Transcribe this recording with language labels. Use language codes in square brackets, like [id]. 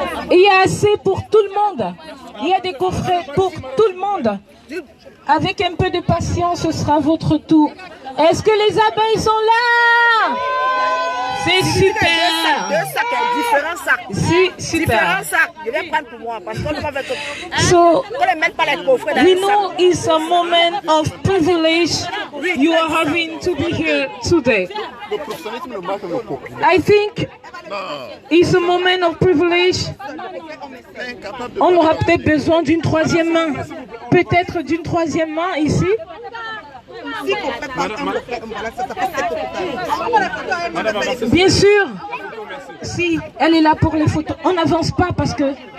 [fr] Il y a assez pour tout le monde. Il y a des coffrets pour tout le monde. Avec un peu de patience, ce sera votre tour. Est-ce que les abeilles sont là? C'est super. 2 sacs, différents sacs. Si, super. Différents sacs. Je vais prendre pour moi parce qu'on ne va pas mettre. [en] So, [fr] pas les coffrets dans [en] we [fr] les [en] know it's a moment of privilege you are having to be here today. I think it's a moment of privilege. [fr] On aura peut-être besoin d'une 3e main. Peut-être d'une 3e main ici. Bien sûr, Si, elle est là pour les photos. On n'avance pas parce que...